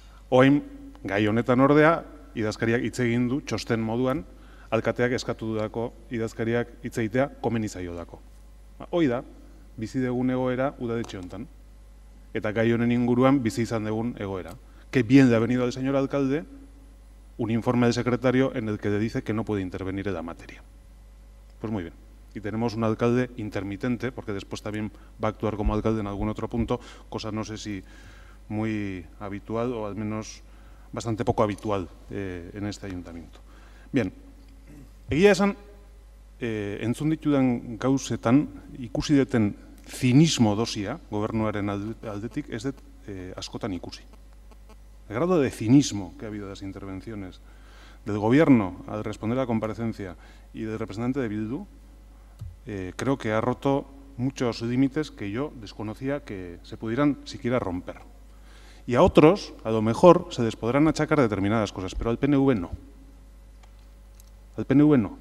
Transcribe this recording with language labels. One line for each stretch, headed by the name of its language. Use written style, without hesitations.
Basque: Orain gai honetan ordea idazkariak hitz egin du txosten moduan, alkateak eskatu dudako idazkariak hitz egitea komeni zaiodako. Hoi da, bizi dugun egoera udadetxe honetan. Eta gai honen inguruan bizi izan dugun egoera.
Spanish: Que bien le ha venido al señor alcalde un informe del secretario en el que le dice que no puede intervenir en la materia. Pues muy bien. Y tenemos un alcalde intermitente, porque después también va a actuar como alcalde en algún otro punto, cosa no sé si muy habitual o al menos bastante poco habitual en este ayuntamiento. Bien.
Basque: Egia esan, entzun ditudan gauzetan, ikusi deten zinismo dosia, gobernuaren aldetik, ez dut askotan ikusi.
Spanish: El grado de cinismo que ha habido de las intervenciones del gobierno al responder a la comparecencia y del representante de Bildu, creo que ha roto muchos límites que yo desconocía que se pudieran siquiera romper. Y a otros, a lo mejor, se les podrán achacar determinadas cosas, pero al PNV no. Al PNV no.